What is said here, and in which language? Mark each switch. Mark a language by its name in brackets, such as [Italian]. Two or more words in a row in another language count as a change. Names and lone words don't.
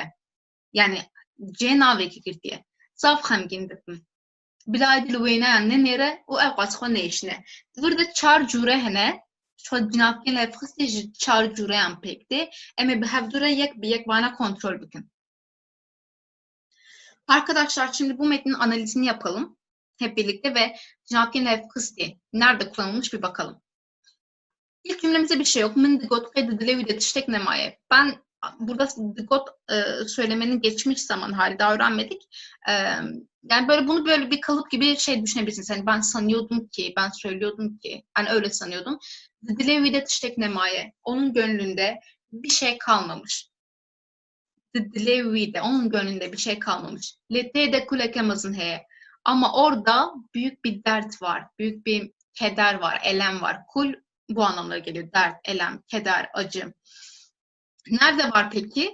[Kurdish] Yani cê navekî girtiye. Zaf xemgîn dibim. Bila li wê neyan ne nêre û ew qas xwe nêşine. Divir de çar cûre hene, [Turkish] şu cinabkin lefxiste [Kurdish] ji çar cûreyan pekti. Em bi hevdure yek bi yek vana kontrol bikin. [Turkish] Arkadaşlar şimdi bu metnin analizini yapalım hep birlikte ve [Kurdish] cinabkin lefxisti [Turkish] nerede kullanılmış bir bakalım. İlk cümlemizde bir şey yok. [Kurdish] Min digot kaydı dilevide tiştek nemaye. [Turkish] Ben burada digot söylemenin geçmiş zaman hali daha öğrenmedik. Yani böyle bunu böyle bir kalıp gibi şey düşünebilirsiniz. Yani ben sanıyordum ki, ben söylüyordum ki, yani öyle sanıyordum. [Kurdish] Dilevide tiştek nemaye. [Turkish] Onun gönlünde bir şey kalmamış. Dilevide, onun gönlünde bir şey kalmamış. [Kurdish] Lete de kulekemazın heye. [Turkish] Ama orada büyük bir dert var. Büyük bir keder var, elem var. Kul bu anlamlara geliyor. Dert, elem, keder, acı. Nerede var peki?